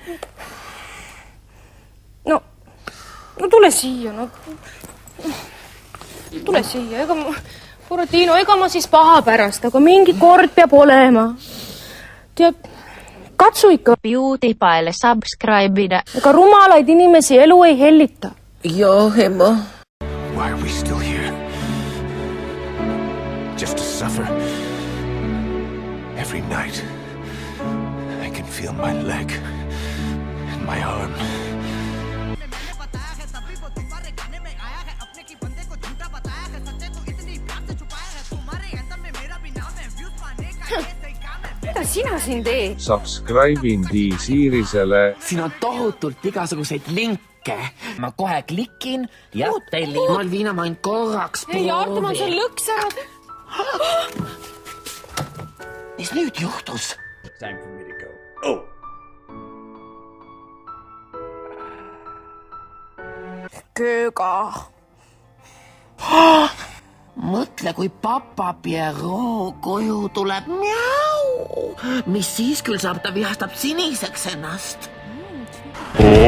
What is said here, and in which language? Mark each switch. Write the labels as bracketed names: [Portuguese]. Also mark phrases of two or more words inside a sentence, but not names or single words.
[Estonian] No tule siia, no. Tule siia, Buratino, ega ma siis paha pärast, aga mingi kord peab olema. Tead, katsu ikka. PewDiePie'le subscribe'ida. Ega rumalaid inimesi elu ei hellita. Joo, Emma. [English] Why are we still here? Just to suffer. Every night, I can feel my leg my arm. [Estonian] Mida sina siin teed? Subscribe'in Siirisele. Siin on tohutult igasuguseid linke. Ma kohe klikin ja tellin. Malvina, ma ainult korraks Ei, Artur, ma sul lõks ära. Mis nüüd juhtus? [English] Time for me to go. Oh! [Estonian] Kööga. Mõtle, kui papa Pierrot koju tuleb. Miau! Mis siis küll saab, ta vihastab siniseks ennast.